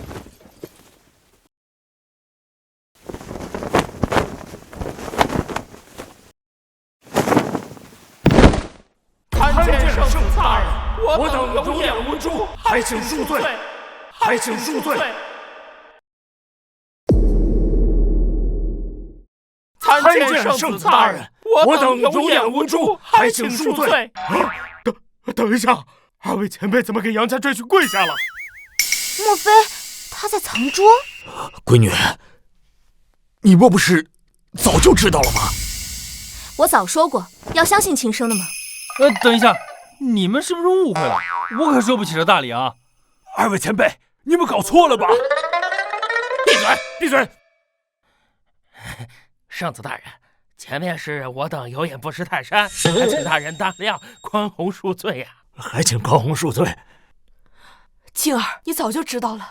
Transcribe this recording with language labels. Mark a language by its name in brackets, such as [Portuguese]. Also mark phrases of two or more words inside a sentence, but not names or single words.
[Chinese] 参見聖子大人，我等有眼無珠，還請恕罪，還請恕罪。見圣子大人，我等有眼无珠，还请恕罪。等一下，二位前辈怎么给杨家赘婿跪下了？莫非他在藏拙？闺女，你莫不是早就知道了吗？我早说过要相信亲生的嘛。等一下，你们是不是误会了？我可收不起这大礼啊！二位前輩，你們搞錯了吧？閉嘴！閉嘴！聖子大人，前面是我等有眼不識泰山，還請大人大量寬宏恕罪呀！還請寬宏恕罪。青兒，你早就知道了。